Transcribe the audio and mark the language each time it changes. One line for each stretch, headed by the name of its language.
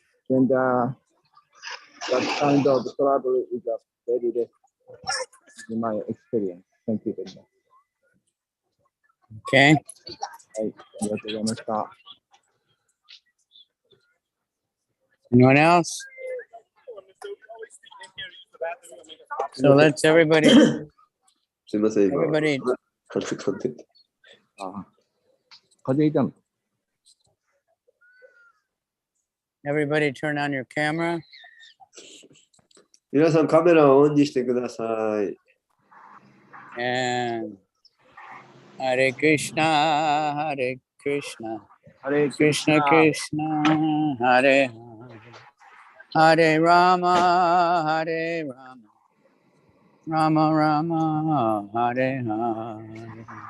English: And that kind of trouble is a very less in my experience. Thank you very much. Okay.
Japanese: はい、ありがとうございました。
English: Anyone else? So let's everybody,
Japanese: すいません、今。
English: everybody,
Japanese: 風邪ひいて。風邪ひいたの？
English: everybody turn on your camera.
Japanese: 皆さんカメラをオンにしてください。
Sanskrit: And Hare Krishna, Hare Krishna, Hare Krishna Krishna, Hare Hare, Hare Rama, Hare Rama, Rama Rama, Hare Hare.